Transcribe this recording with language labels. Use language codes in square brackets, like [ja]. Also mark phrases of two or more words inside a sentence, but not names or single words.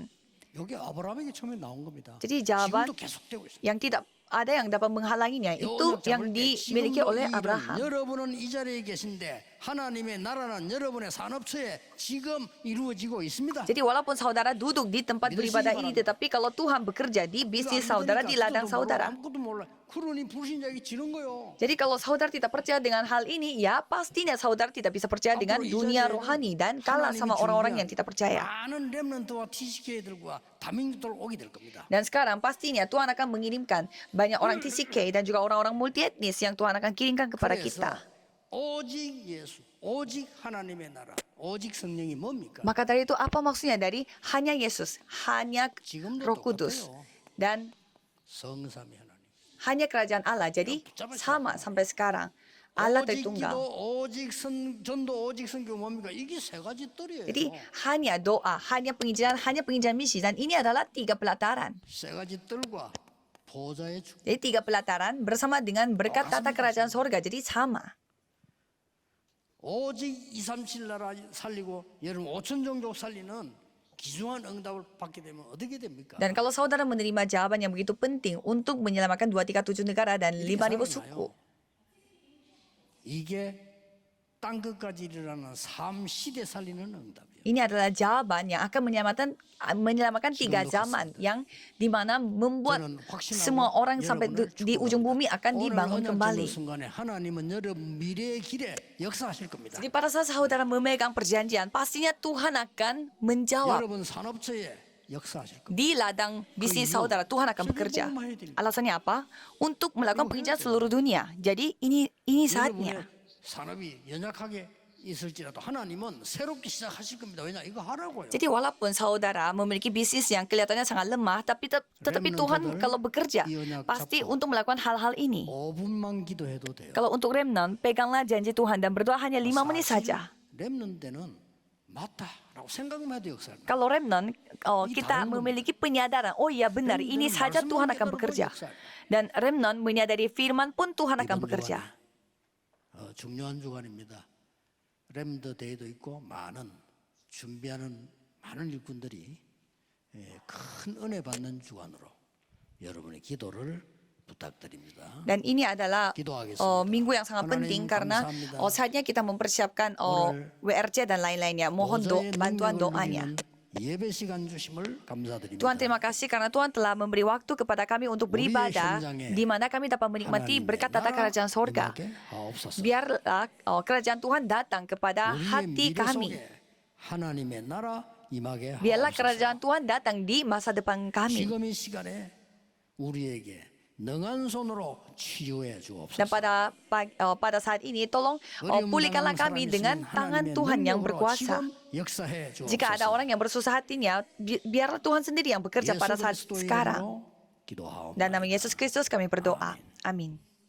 [ko] 여기 아브라함에게 처음에 나온 겁니다. [id] Jadi jawaban [ko] 지금도 계속되고 있어요. [id] yang tidak ada yang dapat menghalanginya, itu yang dimiliki oleh Abraham. [ko] 여러분은 이 자리에 계신데 하나님의 나라는 여러분의 산업처에 지금 이루어지고 있습니다. [id] Jadi walaupun saudara duduk di tempat beribadah ini, tetapi kalau Tuhan bekerja di bisnis saudara, di ladang saudara. [ko] 아무것도 몰라. 그러니 불신자에게 지는 거요. [id] Jadi kalau saudara tidak percaya dengan hal ini, ya pastinya saudara tidak bisa percaya dengan dunia rohani dan kalah sama orang-orang yang tidak percaya. [ko] 많은 렘넌트와 TCK들과 다민족들 오게 될 겁니다. [id] Dan sekarang pastinya Tuhan akan mengirimkan banyak orang TCK dan juga orang-orang multietnis yang Tuhan akan kirimkan kepada kita. [ko] 오직 예수, 오직 하나님의 나라, 오직 성령이 뭡니까? [id] Maka dari itu apa maksudnya dari hanya Yesus, hanya Roh Kudus, dan [ko] 성삼위 하나님. [id] hanya kerajaan Allah. Jadi sama sampai sekarang. Allah [ko] 오직 [id] Tritunggal. [ko] 기도, 오직 전도, 오직 선교 뭡니까? 이게 세 가지 뜰이에요. [id] Jadi hanya doa, hanya penginjilan misi, dan ini adalah 3 pelataran. [ko] 세 가지 뜰과 보좌의 축복. [id] Jadi 3 pelataran bersama dengan berkat tata kerajaan sorga. Jadi sama. [ko] 오직 237 나라 살리고 여러분 5천 종족 살리는 귀중한 응답을 받게 되면 어떻게 됩니까? [id] Dan kalau saudara menerima jawaban yang begitu penting untuk menyelamatkan 237 negara dan 5.000 suku, [ko] 이게 땅 끝까지 일어나는 삶 시대 살리는 응답이에요. [id] ini adalah jawaban yang akan menyelamatkan 3 zaman yang dimana membuat semua orang sampai di ujung bumi akan dibangun kembali. [ko] 순간에 하나님은 여러분 미래의 길에 역사하실 겁니다. [id] Jadi pada saat saudara memegang perjanjian, pastinya Tuhan akan menjawab. [ko] 여러분 산업처에 역사하실 겁니다. [id] Di ladang bisnis saudara, Tuhan akan bekerja. Alasannya apa? Untuk melakukan penginjilan seluruh dunia. Jadi ini saatnya. [ko] 산업이 연약하게 있을지라도 하나님은 새롭게 시작하실 겁니다. 왜냐 이거 하라고요. [id] Jadi walaupun saudara memiliki bisnis yang kelihatannya sangat lemah, tetapi Tuhan kalau bekerja pasti untuk melakukan hal-hal ini. [ko] 5분만 기도해도 돼요. [id] Kalau untuk remnant, peganglah janji Tuhan dan berdoa hanya 5 menit saja. [ko] 렘넌 때는 맞다라고 생각만 해도 역사를. [id] Kalau remnant, kita memiliki penyadaran, oh iya benar, ini saja Tuhan akan bekerja. Dan remnant menyadari firman pun Tuhan akan bekerja. [ko] 중요한 주간입니다. 렘더 데이도 있고 준비하는 많은 일꾼들이 큰 은혜 받는 주간으로 여러분의 기도를 부탁드립니다. [id] Dan ini adalah minggu yang sangat penting karena saatnya kita mempersiapkan WRC dan lain-lainnya. Mohon bantuan doanya. [ko] 예배 시간 주심을 감사드립니다. [id] Tuhan terima kasih karena Tuhan telah memberi waktu kepada kami untuk beribadah di mana kami dapat menikmati berkat tata kerajaan sorga. Biarlah kerajaan Tuhan datang kepada hati kami. [ko] 하나님의 나라 임하게 [id] Biarlah [ko] 하옵소서. [id] kerajaan Tuhan datang di masa depan kami. [ko] 지금 이 시간에 우리에게 능한 손으로 치유해 주옵소서. [id] Dan pada saat ini tolong pulihkanlah kami dengan tangan Tuhan yang berkuasa. Jika ada orang yang bersusah hatinya, biarlah Tuhan sendiri yang bekerja pada saat sekarang. Dan nama Yesus Kristus kami berdoa. Amin.